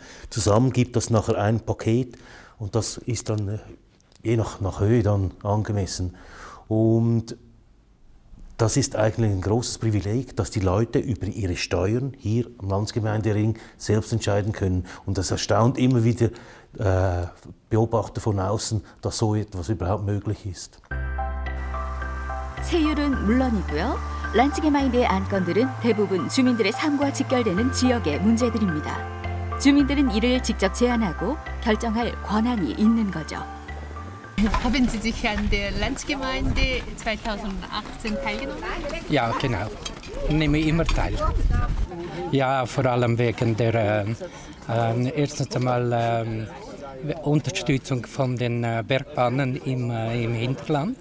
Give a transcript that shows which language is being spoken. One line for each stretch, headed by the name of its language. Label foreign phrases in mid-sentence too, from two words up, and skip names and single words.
German: Zusammen gibt das nachher ein Paket und das ist dann je nach Höhe dann angemessen. Und das ist eigentlich ein großes Privileg, dass die Leute über ihre Steuern hier am Landsgemeindering selbst entscheiden können. Und das erstaunt immer wieder Beobachter von außen, dass so etwas überhaupt möglich ist.
Korean: 세율은 물론이고요. 란츠게마인드의 안건들은 대부분 주민들의 삶과 직결되는 지역의 문제들입니다. 주민들은 이를 직접 제안하고 결정할 권한이 있는 거죠.
German: Haben Sie sich an der Landsgemeinde 2018 teilgenommen? Ja, genau. Nehme immer teil. Ja, vor allem wegen der erstens einmal Unterstützung von den Bergbahnen im Hinterland.